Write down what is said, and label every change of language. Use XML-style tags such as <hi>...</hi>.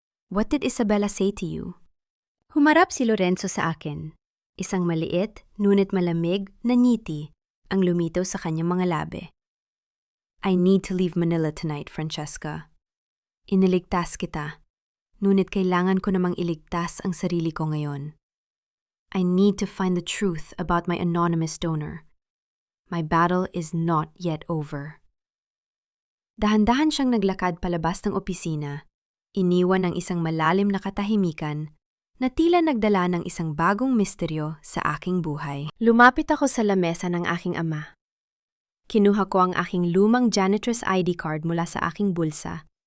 <en>What did Isabella say to you?</en> <tl>Humarap si Lorenzo sa akin. Isang maliit, ngunit malamig na ngiti ang lumitaw sa kanyang mga labi.</tl> <en>I need to leave Manila tonight, Francesca.</en> <tl>Iniligtas kita, ngunit kailangan ko namang iligtas ang sarili ko ngayon.</tl> <en>I need to find the truth about my anonymous donor. My battle is not yet over.</en> <tl>Dahan-dahan siyang naglakad palabas ng opisina, iniwan ang isang malalim na katahimikan na tila nagdala ng isang bagong misteryo sa aking buhay. Lumapit ako sa lamesa ng aking ama. Kinuha ko ang aking lumang janitress ID card mula sa aking bulsa.</tl>